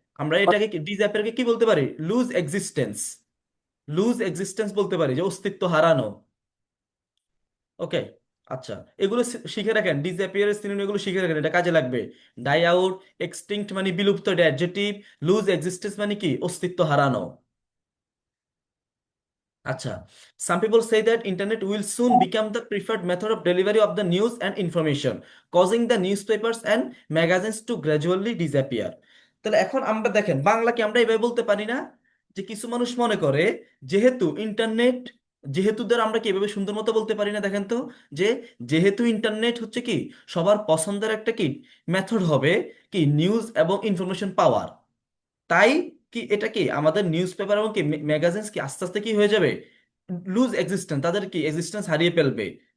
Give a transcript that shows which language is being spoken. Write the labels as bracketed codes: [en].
[bn] আমরা এটাকে ডিসঅ্যাপিয়ারকে কি বলতে পারি লুজ এক্সিস্টেন্স। লুজ এক্সিস্টেন্স বলতে পারি যে অস্তিত্ব হারানো। ওকে, আচ্ছা এগুলো শিখে রাখেন, ডিসঅ্যাপিয়ারের সিনোনিম এগুলো শিখে রাখেন, এটা কাজে লাগবে। ডাই আউট, এক্সটিংক্ট মানে বিলুপ্ত এটা অ্যাডজেক্টিভ, লুজ এক্সিস্টেন্স মানে কি অস্তিত্ব হারানো। [en] আচ্ছা, some people say that internet will soon become the preferred method of delivery of the news and information, causing the newspapers and magazines to gradually disappear. [bn] তাহলে এখন আমরা দেখেন বাংলা কি আমরা এভাবে বলতে পারি না যে কিছু মানুষ মনে করে যেহেতু ইন্টারনেট, যেহেতু দ্বারা আমরা কি এভাবে সুন্দর মতো বলতে পারি না দেখেন তো, যে যেহেতু ইন্টারনেট হচ্ছে কি সবার পছন্দের একটা কি মেথড হবে কি নিউজ এবং ইনফরমেশন পাওয়ার, তাই কি এটা কি আমাদের নিউজ পেপার এবং কি ম্যাগাজিনস কি আস্তে আস্তে কি হয়ে যাবে লুজ এক্সিস্টেন্স, তাদের কি এক্সিস্টেন্স হারিয়ে ফেলবে।